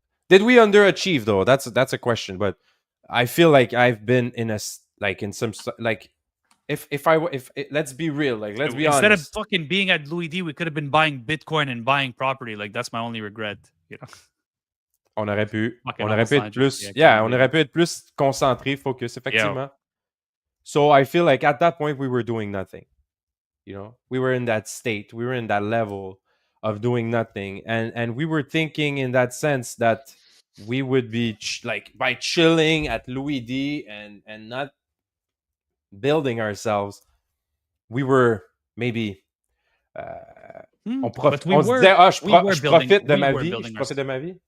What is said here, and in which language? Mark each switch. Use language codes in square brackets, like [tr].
[en] Did we underachieve though? That's a question. But I feel like I've been in some if let's be real, like let's be honest. Instead of fucking being at Louis D, we could have been buying Bitcoin and buying property. Like, that's my only regret. [fr] On aurait pu être plus. Yeah, on aurait pu être plus concentré, focus, effectivement. [en] So I feel like at that point we were doing nothing. We were in that state. We were in that level of doing nothing, and we were thinking in that sense that we would be by chilling at Louis D and not building ourselves, we were maybe [fr] on se disait, je profite de ma vie.